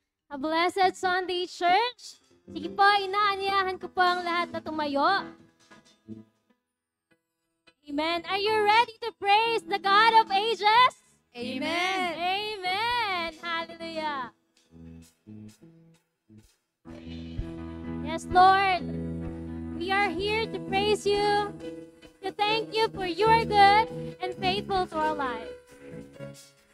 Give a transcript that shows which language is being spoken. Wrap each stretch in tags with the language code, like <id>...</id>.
<en>A blessed Sunday, Church.</en> <tl>Sige po, inaanyayahan ko po ang lahat na tumayo.</tl> <en>Amen. Are you ready to praise the God of ages? Amen. Amen. Hallelujah. Yes, Lord. We are here to praise you, to thank you for you are good and faithful to our lives.</en>